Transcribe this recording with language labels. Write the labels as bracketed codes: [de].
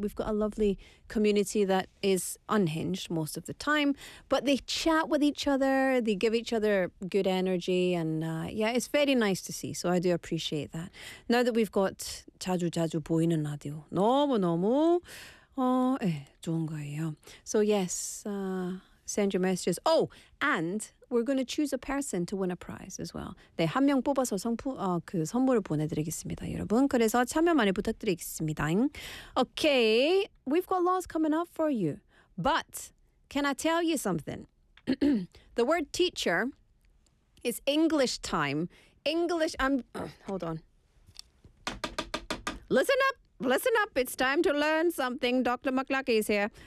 [en] We've got a lovely community that is unhinged most of the time, but they chat with each other, they give each other good energy, and yeah, it's very nice to see, so I do appreciate that. Now that we've got [ko] 자주 자주 보이는 라디오, 너무 너무 좋은 거예요. [en] So yes, send your messages. Oh, and we're going to choose a person to win a prize as well. [ko] 네, 한 명 뽑아서 그 선물을 보내드리겠습니다, 여러분. 그래서 참여 많이 부탁드리겠습니다. [en] Okay, we've got laws coming up for you. But can I tell you something? The word teacher is English time. English, hold on. Listen up. Listen up, it's time to learn something. Dr. McLuckey is here.